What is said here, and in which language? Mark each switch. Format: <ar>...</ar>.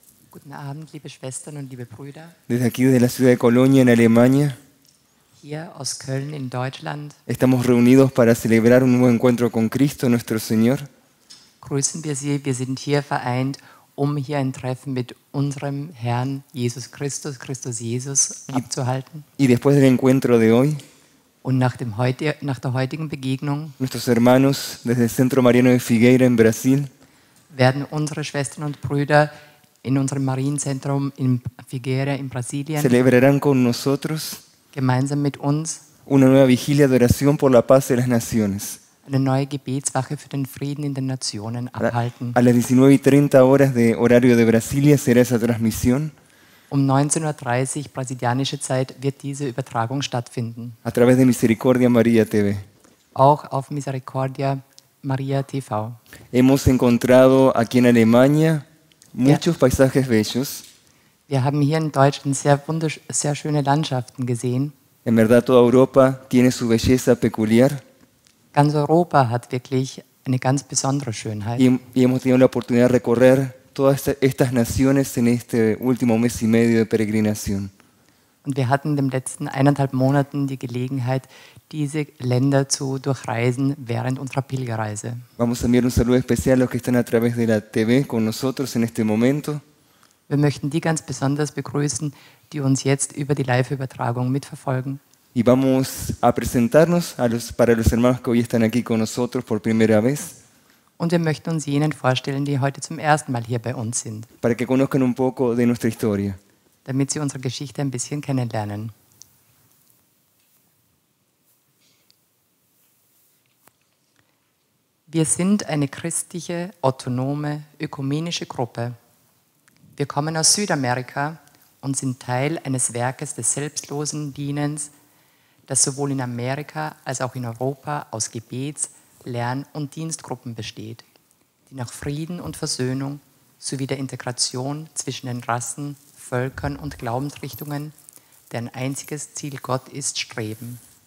<de>Guten Abend, liebe Schwestern und liebe Brüder.</de> <es>Desde aquí, desde la ciudad de Colonia, en Alemania,</es> <de>Hier aus Köln in Deutschland</de> <es>estamos reunidos para celebrar un nuevo encuentro con Cristo, nuestro Señor.</es> <de>grüßen wir Sie. Wir sind hier vereint, hier ein Treffen mit unserem Herrn Jesus Christus, Christus Jesus, abzuhalten.</de> <es>Y después del encuentro de hoy,</es> <de>Und nach der heutigen Begegnung</de> <es>nuestros hermanos desde el Centro Mariano de Figueira en Brasil</es> <de>werden unsere Schwestern und Brüder in unserem Marienzentrum in Figueira in Brasilien</de> <es>celebrarán con nosotros</es> <de>gemeinsam mit uns</de> <es>una nueva vigilia de oración por la paz de las naciones.</es> <de>eine neue Gebetswache für den Frieden in den Nationen abhalten.</de> <es>A las 19:30 horas de horario de Brasilia será esa transmisión</es> <de>Um 19:30 Uhr brasilianische Zeit wird diese Übertragung stattfinden.</de> <es>a través de Misericordia María TV.</es> <de>Auch auf Misericordia Maria TV.</de> <es>Hemos encontrado aquí en Alemania muchos paisajes bellos.</es> <de>Wir haben hier in Deutschland sehr schöne Landschaften gesehen.</de> <es>En verdad toda Europa tiene su belleza peculiar</es> <de>Ganz Europa hat wirklich eine ganz besondere Schönheit.</de> <es>y hemos tenido la oportunidad de recorrer todas estas naciones en este último mes y medio de peregrinación.</es> <de>Und wir hatten in den letzten 1,5 Monaten die Gelegenheit, diese Länder zu durchreisen während unserer Pilgerreise.</de> <es>Vamos a enviar un saludo especial a los que están a través de la TV con nosotros en este momento.</es> <de>Wir möchten die ganz besonders begrüßen, die uns jetzt über die Live-Übertragung mitverfolgen.</de> <es>Y vamos a presentarnos para los hermanos que hoy están aquí con nosotros por primera vez,</es> <de>Und wir möchten uns jenen vorstellen, die heute zum ersten Mal hier bei uns sind,</de> <es>para que conozcan un poco de nuestra historia.</es> <de>damit sie unsere Geschichte ein bisschen kennenlernen. Wir sind eine christliche, autonome, ökumenische Gruppe. Wir kommen aus Südamerika und sind Teil eines Werkes des selbstlosen Dienens, das sowohl in Amerika als auch in Europa aus Gebets-, Lern- und Dienstgruppen besteht, die nach Frieden und Versöhnung sowie der Integration zwischen den Rassen, Völkern und Glaubensrichtungen, deren einziges Ziel Gott ist, streben.</de>